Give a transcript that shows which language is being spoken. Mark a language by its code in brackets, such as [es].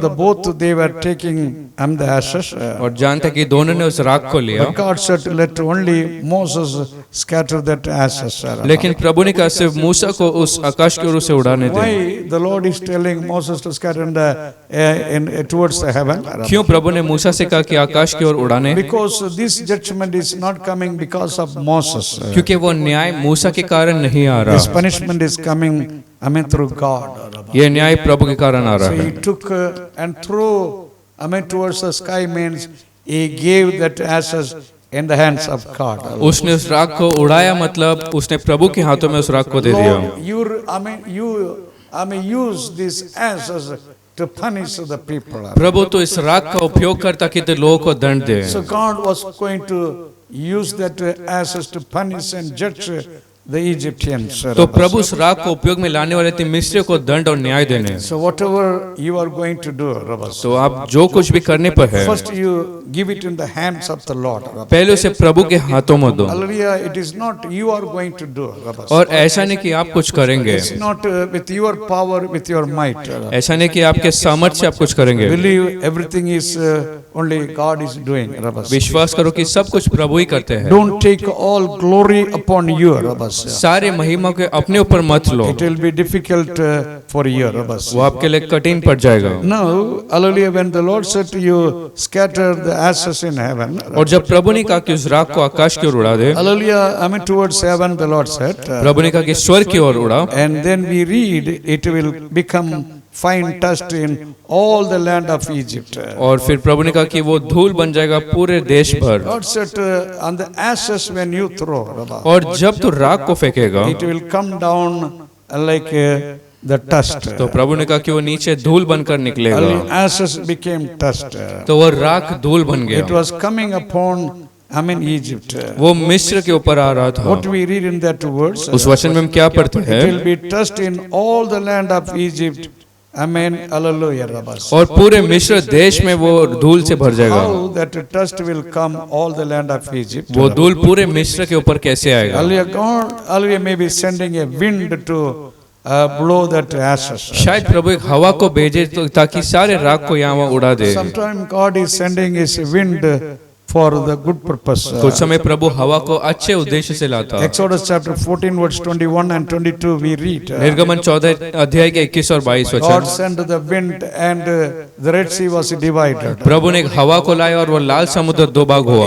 [en] The both they were taking the ashes. [hi] और जानते कि दोनों ने उस राख को लिया। [en] But God said, let only Moses scatter that ashes. [hi] लेकिन प्रभु ने कहा सिर्फ मूसा को उस आकाश की ओर उसे उड़ाने दे। [en] Why the Lord is telling Moses to scatter towards the heaven? [hi] क्यों प्रभु ने मूसा से कहा कि आकाश की ओर उड़ाने? [en] Because this judgment is not coming because of Moses. [hi] क्योंकि वो न्याय मूसा के कारण नहीं आ [en] This [hi] रहा। [en] punishment is coming, through God. [hi] ये न्याय प्रभु के कारण आ रहा [en] So [hi] है। [en] he took and threw, towards the sky means he gave that ashes in the hands of God. [hi] उसने उस राख को उड़ाया मतलब उसने प्रभु के हाथों में उस राख को दे दिया। [en] Lord, you use these ashes to punish the people. [hi] प्रभु तो इस राख का उपयोग करता कि तो लोगों को दंड दे। [en] So God was going to use that ashes to punish and judge the Egyptians. [hi] तो प्रभु उस राख को उपयोग में लाने वाले थे मिस्रियों को दंड और न्याय देने। [en] So whatever you are going to do, [hi] तो आप जो कुछ भी करने पर है, [en] first you give it in the hands of the Lord. [hi] पहले उसे प्रभु के हाथों में दो। [en] Hallelujah. It is not you are going to do. [hi] और ऐसा नहीं कि आप कुछ करेंगे। [en] It's not with your power, with your might. [hi] ऐसा नहीं कि आपके सामर्थ्य से आप कुछ करेंगे। [en] Believe everything is only God is doing. [hi] विश्वास करो कि सब कुछ प्रभु ही करते हैं। [en] Don't take all glory upon you. [hi] सारे महिमा के अपने ऊपर मत लो। [en] It will be difficult for you. [hi] वो आपके लिए कठिन पड़ जाएगा। [en] No, hallelujah. When the Lord said to you, scatter the ashes in heaven. [hi] और जब प्रभु ने कहा कि उस राख को आकाश की ओर उड़ा दे, [en] Hallelujah. Towards heaven, the Lord said. [hi] प्रभु ने कहा कि स्वर्ग की ओर उड़ा। [en] And then we read, it will become fine dust in all the land of Egypt. [hi] और फिर प्रभु ने कहा कि वो धूल बन जाएगा पूरे देश भर। [en] God said, on the ashes when you throw, [hi] और जब तू राख को फेंकेगा, [en] it will come down like the dust. [hi] तो प्रभु ने कहा कि वो नीचे धूल बनकर निकलेगा। [en] Ashes became dust. [hi] तो वो राख धूल बन [en] It [hi] गया। [en] was coming upon Egypt. [hi] वो मिस्र के ऊपर आ रहा था। [en] What we read in that verse? [hi] उस वचन में हम क्या पढ़ते [en] It [hi] हैं? [en] will be dust in all the land of Egypt. Hallelujah. [hi] और पूरे मिस्र देश में वो धूल से भर जाएगा। [en] How that dust will come all the land of Egypt? [hi] वो धूल पूरे मिस्र के ऊपर कैसे आएगा? [en] Hallelujah. God, hallelujah, may be sending a wind to blow that ashes. [hi] शायद प्रभु एक हवा को भेजे तो ताकि सारे राख को यहाँ उड़ा दे। [en] Sometimes God is sending His wind for the good purpose. [hi] कुछ समय प्रभु हवा को अच्छे उद्देश्य से लाता। [en] Exodus chapter 14 verse 21 and 22 we read. [hi] निर्गमन 14 अध्याय के 21 और 22 [en] God [hi] वचन। [en] sent the wind and the Red Sea was divided. [hi] प्रभु ने एक हवा को लाया और वो लाल समुद्र दो भाग हुआ।